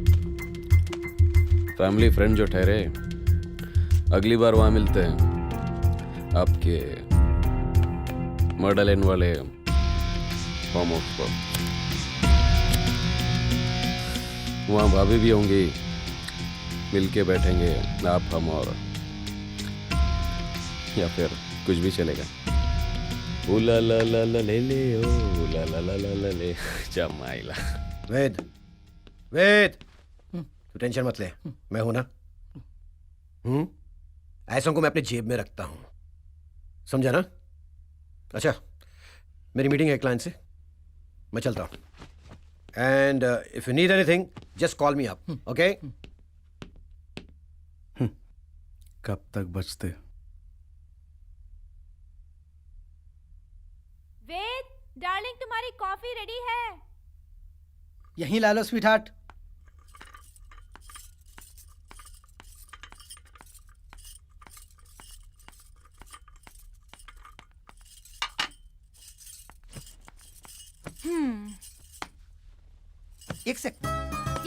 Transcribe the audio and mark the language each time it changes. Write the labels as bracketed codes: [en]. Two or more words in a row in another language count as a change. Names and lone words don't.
[en] family friend [hi] जो ठहरे, अगली बार वहां मिलते हैं आपके मर्डर लेन वाले [en] farm house [hi] पर। वहां भाभी भी होंगी, मिलके बैठेंगे आप हम, और या फिर कुछ भी चलेगा। ओ ला ला ला ला ले ले, ओ ला ला ला ला ला ले जमाइला। वेद, वेद, तू टेंशन मत ले, मैं हूं ना। ऐसों को मैं अपनी जेब में रखता हूं, समझा ना? अच्छा, मेरी मीटिंग है क्लाइंट से, मैं चलता हूं। [en] and if you need anything just call me up, okay? [hi] कब तक बचते? वेद, डार्लिंग तुम्हारी [en] coffee ready [hi] है। यहीं ला लो [en] sweet heart. [hi] एक सेकंड।